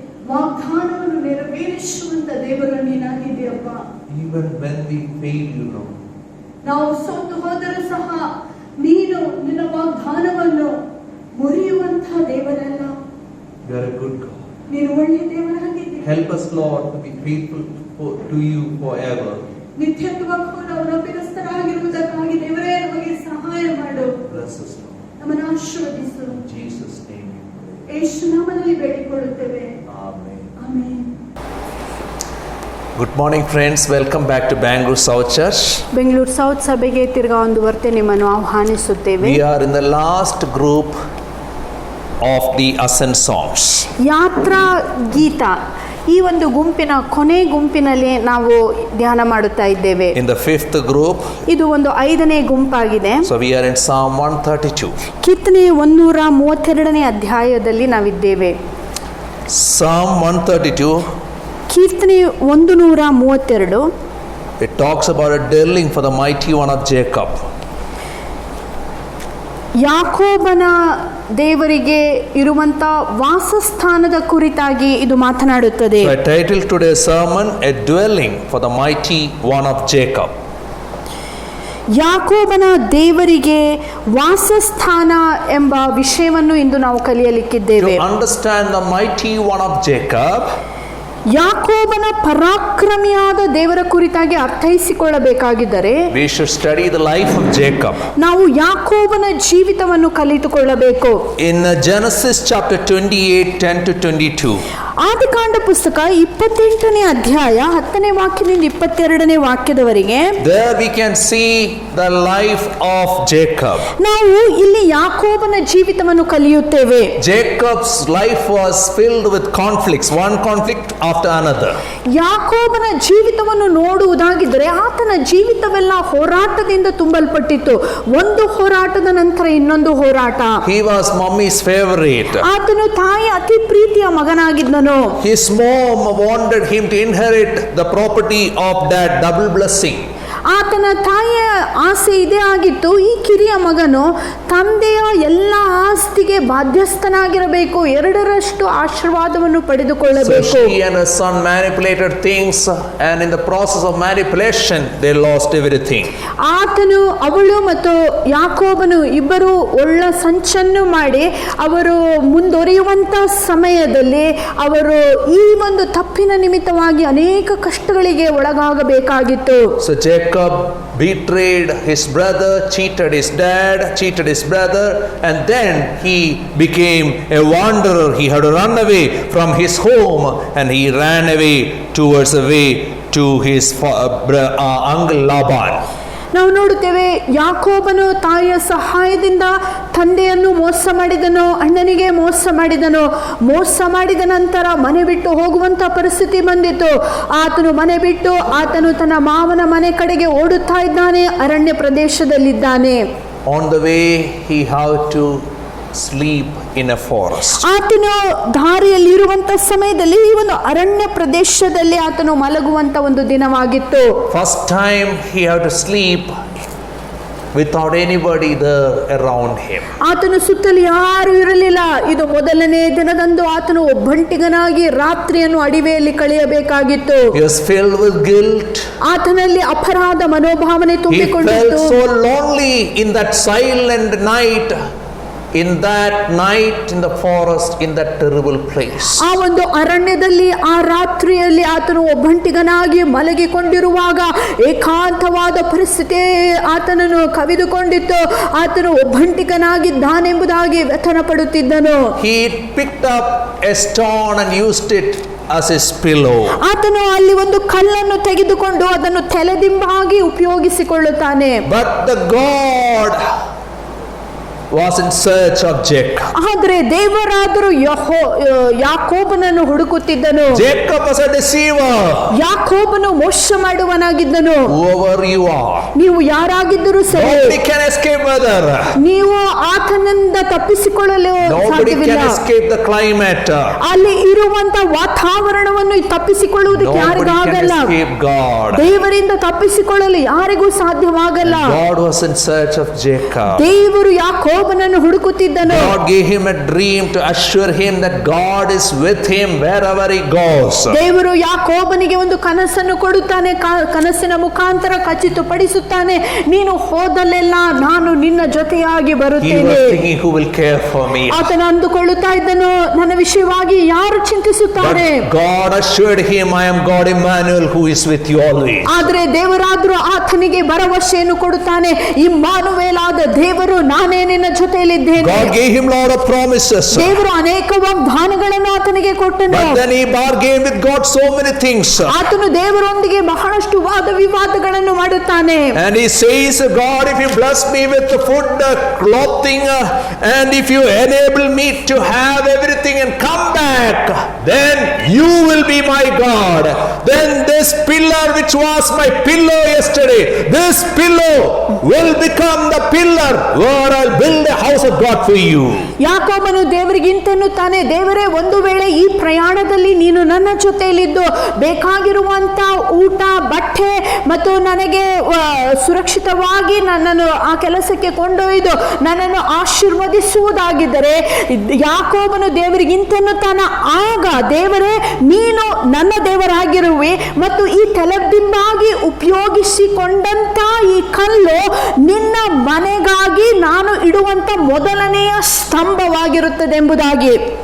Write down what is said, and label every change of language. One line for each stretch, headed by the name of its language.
Kannada: ವಾಗ್ದಾನವನ್ನು ನೆರವೇರಿಸುವಂತ ದೇವರು ನೀನಾಗಿದೆಯಪ್ಪ.
English: Even when we fail, you know.
Kannada: ನಾವು ಸೋತು ಹೋದರೂ ಸಹ ನೀನು ನಿನ್ನ ವಾಗ್ದಾನವನ್ನು ಮುರಿಯುವಂತ ದೇವರಲ್ಲ.
English: You are a good God.
Kannada: ನೀನು ಒಳ್ಳೆಯ ದೇವರಾಗಿದ್ದೀಯ.
English: Help us, Lord, to be faithful to you forever.
Kannada: ನಿತ್ಯತ್ವಕ್ಕೂ ನಾವು ನಂಬಿಕಸ್ಥರಾಗಿರುವುದಕ್ಕಾಗಿ ದೇವರೇ ನಮಗೆ ಸಹಾಯ ಮಾಡು.
English: Bless us, Lord.
Kannada: ನಮ್ಮನ್ನು ಆಶೀರ್ವದಿಸು.
English: In Jesus' name we pray.
Kannada: ಯೇಸು ನಾಮದಲ್ಲಿ ಬೇಡಿಕೊಳ್ಳುತ್ತೇವೆ.
English: Amen.
Kannada: Amen.
English: Good morning, friends. Welcome back to Bangalore South Church.
Kannada: Bengaluru south ಸಭೆಗೆ ತಿರ್ಗಾ ಒಂದು ವರ್ತೆ ನಿಮ್ಮನ್ನು ಆಹ್ವಾನಿಸುತ್ತೇವೆ.
English: We are in the last group of the Ascent songs.
Kannada: ಯಾತ್ರಾ ಗೀತ ಈ ಒಂದು ಗುಂಪಿನ ಕೊನೆ ಗುಂಪಿನಲ್ಲಿ ನಾವು ಧ್ಯಾನ ಮಾಡುತ್ತಾ ಇದ್ದೇವೆ.
English: In the fifth group,
Kannada: ಇದು ಒಂದು 5ನೇ ಗುಂಪಾಗಿದೆ.
English: so we are in Psalm 132.
Kannada: ಕೀರ್ತನೆ 132ನೇ ಅಧ್ಯಾಯದಲ್ಲಿ ನಾವಿದ್ದೇವೆ.
English: Psalm 132,
Kannada: ಕೀರ್ತನೆ 132
English: it talks about a dwelling for the mighty one of Jacob.
Kannada: ಯಾಕೋಬನ ದೇವರಿಗೆ ಇರುವಂತ ವಾಸಸ್ಥಾನದ ಕುರಿತಾಗಿ ಇದು ಮಾತನಾಡುತ್ತದೆ.
English: So I titled today's sermon, A Dwelling for the Mighty One of Jacob.
Kannada: ಯಾಕೋಬನ ದೇವರಿಗೆ ವಾಸಸ್ಥಾನ ಎಂಬ ವಿಷಯವನ್ನು ಇಂದು ನಾವು ಕಲಿಯಲಿಕ್ಕಿದ್ದೇವೆ.
English: To understand the mighty one of Jacob,
Kannada: ಯಾಕೋಬನ ಪರಾಕ್ರಮಿಯಾದ ದೇವರ ಕುರಿತಾಗಿ ಅರ್ಥೈಸಿಕೊಳ್ಳಬೇಕಾಗಿದ್ದರೆ
English: we should study the life of Jacob.
Kannada: ನಾವು ಯಾಕೋಬನ ಜೀವಿತವನ್ನು ಕಲಿತುಕೊಳ್ಳಬೇಕು.
English: In Genesis chapter 28, 10 to 22.
Kannada: ಆದಿಕಾಂಡ ಪುಸ್ತಕ 28ನೇ ಅಧ್ಯಾಯ 10ನೇ ವಾಕ್ಯದಿಂದ 22ನೇ ವಾಕ್ಯದವರೆಗೆ
English: There we can see the life of Jacob.
Kannada: ನಾವು ಇಲ್ಲಿ ಯಾಕೋಬನ ಜೀವಿತವನ್ನು ಕಲಿಯುತ್ತೇವೆ.
English: Jacob's life was filled with conflicts, one conflict after another.
Kannada: ಯಾಕೋಬನ ಜೀವಿತವನ್ನು ನೋಡುವುದಾಗಿದ್ದರೆ ಆತನ ಜೀವಿತವೆಲ್ಲ ಹೋರಾಟದಿಂದ ತುಂಬಲ್ಪಟ್ಟಿತ್ತು. ಒಂದು ಹೋರಾಟದ ನಂತರ ಇನ್ನೊಂದು ಹೋರಾಟ.
English: He was mommy's favorite.
Kannada: ಆತನು ತಾಯಿ ಅತಿ ಪ್ರೀತಿಯ ಮಗನಾಗಿದ್ದನು.
English: His mom wanted him to inherit the property of that double blessing.
Kannada: ಆತನ ತಾಯಿಯ ಆಸೆ ಇದೇ ಆಗಿತ್ತು, ಈ ಕಿರಿಯ ಮಗನು ತಂದೆಯ ಎಲ್ಲ ಆಸ್ತಿಗೆ ಬಾಧ್ಯಸ್ಥನಾಗಿರಬೇಕು, 2ರಷ್ಟು ಆಶೀರ್ವಾದವನ್ನು ಪಡೆದುಕೊಳ್ಳಬೇಕು.
English: So she and her son manipulated things, and in the process of manipulation they lost everything.
Kannada: ಆತನು ಅವಳು ಮತ್ತು ಯಾಕೋಬನು ಇಬ್ಬರು ಒಳ್ಳ ಸಂಚನ್ನು ಮಾಡಿ ಅವರು ಮುಂದುವರಿಯುವಂತ ಸಮಯದಲ್ಲಿ ಅವರು ಈ ಒಂದು ತಪ್ಪಿನ ನಿಮಿತ್ತವಾಗಿ ಅನೇಕ ಕಷ್ಟಗಳಿಗೆ ಒಳಗಾಗಬೇಕಾಗಿತ್ತು.
English: So Jacob betrayed his brother, cheated his dad, cheated his brother, and then he became a wanderer. He had to run away from his home, and he ran away towards the way to his uncle Laban.
Kannada: ನಾವು ನೋಡುತ್ತೇವೆ, ಯಾಕೋಬನು ತಾಯಿಯ ಸಹಾಯದಿಂದ ತಂದೆಯನ್ನು ಮೋಸ ಮಾಡಿದನು, ಅಣ್ಣನಿಗೆ ಮೋಸ ಮಾಡಿದನು. ಮೋಸ ಮಾಡಿದ ನಂತರ ಮನೆ ಬಿಟ್ಟು ಹೋಗುವಂತ ಪರಿಸ್ಥಿತಿ ಬಂದಿತ್ತು. ಆತನು ಮನೆ ಬಿಟ್ಟು ಆತನು ತನ್ನ ಮಾವನ ಮನೆ ಕಡೆಗೆ ಓಡುತ್ತಾ ಇದ್ದಾನೆ, ಅರಣ್ಯ ಪ್ರದೇಶದಲ್ಲಿದ್ದಾನೆ.
English: On the way he had to sleep in a forest.
Kannada: ಆತನು ದಾರಿಯಲ್ಲಿ ಇರುವಂತ ಸಮಯದಲ್ಲಿ ಈ ಒಂದು ಅರಣ್ಯ ಪ್ರದೇಶದಲ್ಲಿ ಆತನು ಮಲಗುವಂತ ಒಂದು ದಿನವಾಗಿತ್ತು.
English: First time he had to sleep without anybody there around him.
Kannada: ಆತನು ಸುತ್ತಲೂ ಯಾರು ಇರಲಿಲ್ಲ. ಇದು ಮೊದಲನೇ ದಿನದಂದು ಆತನು ಒಬ್ಬಂಟಿಗನಾಗಿ ರಾತ್ರಿಯನ್ನು ಅಡಿವೆಯಲ್ಲಿ ಕಳೆಯಬೇಕಾಗಿತ್ತು.
English: He was filled with guilt.
Kannada: ಆತನಲ್ಲಿ ಅಪರಾಧ ಮನೋಭಾವನೆ
English: He
Kannada: ತುಂಬಿಕೊಂಡಿತ್ತು.
English: felt so lonely in that silent night. In that night in the forest, in that terrible place.
Kannada: ಆ ಒಂದು ಅರಣ್ಯದಲ್ಲಿ ಆ ರಾತ್ರಿಯಲ್ಲಿ ಆತನು ಒಬ್ಬಂಟಿಗನಾಗಿ ಮಲಗಿಕೊಂಡಿರುವಾಗ ಏಕಾಂತವಾದ ಪರಿಸ್ಥಿತಿ ಆತನನ್ನು ಕವಿದುಕೊಂಡಿತ್ತು. ಆತನು ಒಬ್ಬಂಟಿಗನಾಗಿದ್ದಾನೆಂಬುದಾಗಿ ವ್ಯಥನ ಪಡುತ್ತಿದ್ದನು.
English: He picked up a stone and used it as his pillow.
Kannada: ಆತನು ಅಲ್ಲಿ ಒಂದು ಕಲ್ಲನ್ನು ತೆಗೆದುಕೊಂಡು ಅದನ್ನು ತಲೆದಿಂಬಾಗಿ ಉಪಯೋಗಿಸಿಕೊಳ್ಳುತ್ತಾನೆ.
English: But the God was in search of Jacob.
Kannada: ಆದರೆ ದೇವರಾದರೂ ಯಾಕೋಬನನ್ನು ಹುಡುಕುತ್ತಿದ್ದನು.
English: Jacob was a deceiver.
Kannada: ಯಾಕೋಬನು ಮೋಸ ಮಾಡುವನಾಗಿದ್ದನು.
English: Whoever you are,
Kannada: ನೀವು ಯಾರಾಗಿದ್ದರೂ ಸರಿ,
English: nobody can escape brother.
Kannada: ನೀವು ಆತನಿಂದ ತಪ್ಪಿಸಿಕೊಳ್ಳಲು
English: Nobody
Kannada: ಸಾಧ್ಯವಿಲ್ಲ.
English: can escape the climate.
Kannada: ಅಲ್ಲಿ ಇರುವಂತ ವಾತಾವರಣವನ್ನು ತಪ್ಪಿಸಿಕೊಳ್ಳುವುದಕ್ಕೆ
English: Nobody can
Kannada: ಯಾರಿಗಾಗಲ್ಲ.
English: escape God.
Kannada: ದೇವರಿಂದ ತಪ್ಪಿಸಿಕೊಳ್ಳಲು ಯಾರಿಗೂ ಸಾಧ್ಯವಾಗಲ್ಲ.
English: God was in search of Jacob.
Kannada: ದೇವರು ಯಾಕೋಬನನ್ನು ಯಾಕೋಬನನ್ನು ಹುಡುಕುತ್ತಿದ್ದನು.
English: God gave him a dream to assure him that God is with him wherever he goes.
Kannada: ದೇವರು ಯಾಕೋಬನಿಗೆ ಒಂದು ಕನಸನ್ನು ಕೊಡುತ್ತಾನೆ. ಕನಸಿನ ಮುಖಾಂತರ ಖಚಿತಪಡಿಸುತ್ತಾನೆ, ನೀನು ಹೋದಲ್ಲೆಲ್ಲ ನಾನು ನಿನ್ನ ಜೊತೆಯಾಗಿ
English: He was
Kannada: ಬರುತ್ತೇನೆ.
English: thinking, who will care for me?
Kannada: ಆತನ ಅಂದುಕೊಳ್ಳುತ್ತಾ ಇದ್ದನು, ನನ್ನ ವಿಷಯವಾಗಿ ಯಾರು ಚಿಂತಿಸುತ್ತಾರೆ?
English: But God assured him, I am God Emmanuel who is with you always.
Kannada: ಆದ್ರೆ ದೇವರಾದ್ರೂ ಆತನಿಗೆ ಭರವಸೆಯನ್ನು ಕೊಡುತ್ತಾನೆ, ಇಮ್ಮಾನುವೇಲಾದ ದೇವರು ನಾನೇ ನಿನ್ನ ಜೊತೆಯಲ್ಲಿದ್ದೇನೆ.
English: God gave him lot of promises.
Kannada: ದೇವರು ಅನೇಕ ವಾಗ್ದಾನಗಳನ್ನು ಆತನಿಗೆ ಕೊಟ್ಟನು.
English: But then he bargained with God so many things.
Kannada: ಆತನು ದೇವರೊಂದಿಗೆ ಬಹಳಷ್ಟು ವಾದ ವಿವಾದಗಳನ್ನು ಮಾಡುತ್ತಾನೆ.
English: And he says, God, if you bless me with the food, clothing, and if you enable me to have everything and come back, then you will be my God. Then this pillar which was my pillow yesterday, this pillow will become the pillar where I'll build a house of God for you.
Kannada: ಯಾಕೋಬನು ದೇವರಿಗಿಂತೆನ್ನುತ್ತಾನೆ, ದೇವರೇ, ಒಂದು ವೇಳೆ ಈ ಪ್ರಯಾಣದಲ್ಲಿ ನೀನು ನನ್ನ ಜೊತೆಯಲ್ಲಿದ್ದು ಬೇಕಾಗಿರುವಂತ ಊಟ, ಬಟ್ಟೆ ಮತ್ತು ನನಗೆ ಸುರಕ್ಷಿತವಾಗಿ ನನ್ನನ್ನು ಆ ಕೆಲಸಕ್ಕೆ ಕೊಂಡೊಯ್ದು ನನ್ನನ್ನು ಆಶೀರ್ವದಿಸುವುದಾಗಿದ್ದರೆ, ಯಾಕೋಬನು ದೇವರಿಗಿಂತೆನ್ನುತ್ತಾನ, ಆಗ ದೇವರೇ ನೀನು ನನ್ನ ದೇವರಾಗಿರುವೆ ಮತ್ತು ಈ ತಲೆದಿಂಬಾಗಿ ಉಪಯೋಗಿಸಿಕೊಂಡಂತ ಈ ಕಲ್ಲು ನಿನ್ನ ಮನೆಗಾಗಿ ನಾನು ಇಡುವಂತ ಮೊದಲನೆಯ ಸ್ತಂಭವಾಗಿರುತ್ತದೆ ಎಂಬುದಾಗಿ.